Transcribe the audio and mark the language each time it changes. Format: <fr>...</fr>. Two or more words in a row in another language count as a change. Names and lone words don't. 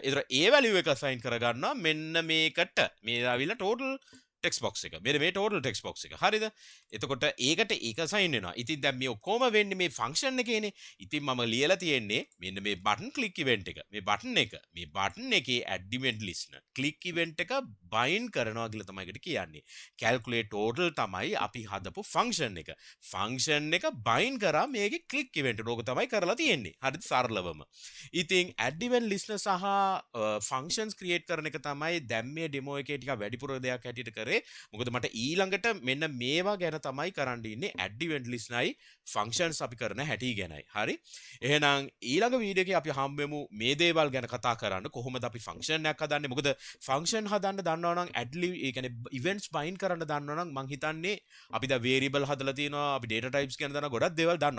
<si>ඒතර ඒ value එක assign කරගන්නවා මෙන්න මේකට. මේ ආවිලා</si> <en>total text box</en> <si>එක. මේ</si> <en>total text box</en> <si>එක. හරිද? එතකොට ඒකට ඒක assign වෙනවා. ඉතින් දැන් මේ ඔක්කොම වෙන්නේ මේ function එකේනේ. ඉතින් මම ලියලා තියෙන්නේ මෙන්න මේ</si> <en>button click event</en> <si>එක. මේ button එකේ</si> <en>add event listener click event</en> <si>එක bind කරනවා කියලා තමයි ඒකට කියන්නේ.</si> <en>calculate total</en> <si>තමයි අපි හදපු function එක. function එක bind කරා මේකේ</si> <en>click event</en> <si>එක. ඕක තමයි කරලා තියෙන්නේ. හරිද? සරලවම. ඉතින්</si> <en>add event listener</en> <si>සහ</si> <en>functions create</en> <si>කරන එක තමයි දැන් මේ demo එකේ ටික වැඩිපුර දෙයක් හැටියට කරේ. මොකද මට ඊළඟට මෙන්න මේවා ගැන තමයි කරන්න ඉන්නේ</si> <en>add event listenerයි functions</en> <si>අපි කරන හැටි ගැනයි. හරි? එහෙනම් ඊළඟ වීඩියෝ එකේ අපි හම්බෙමු මේ දේවල් ගැන කතා කරන්න. කොහොමද අපි function එකක් හදන්නේ? මොකද function හදන්න දන්නවා නම් ඒ කියන්නේ</si> <en>events bind</en> <si>කරන්න දන්නවා නම් මං හිතන්නේ අපි දැන් variable හදලා තියෙනවා, අපි</si> <en>data types</en> <si>ගැන දන්නවා, ගොඩක් දේවල් දන්නවා.</si>